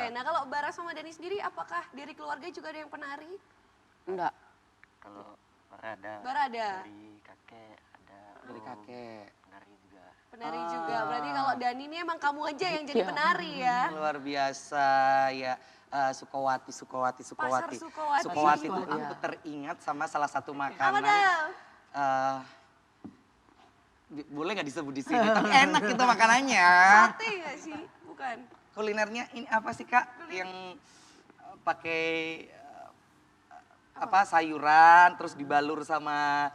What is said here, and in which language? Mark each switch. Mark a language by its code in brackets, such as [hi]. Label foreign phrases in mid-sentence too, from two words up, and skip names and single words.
[id] Nah, kalau Bara sama Dani sendiri apakah dari keluarga juga ada yang penari? Enggak. Kalau ada. Bara ada. Dari kakek ada. Dari kakek. Penari juga. Penari juga. Berarti kalau Dani ini emang kamu aja yang jadi penari ya. Luar biasa ya. Sukawati. Pasar Sukawati. Sukawati itu Iya. aku teringat sama salah satu Apa makanan. dah? Boleh nggak disebut di sini? Tapi enak itu makanannya. Sate nggak sih? Bukan. Kulinernya ini apa sih Kak? Yang pakai sayuran terus dibalur sama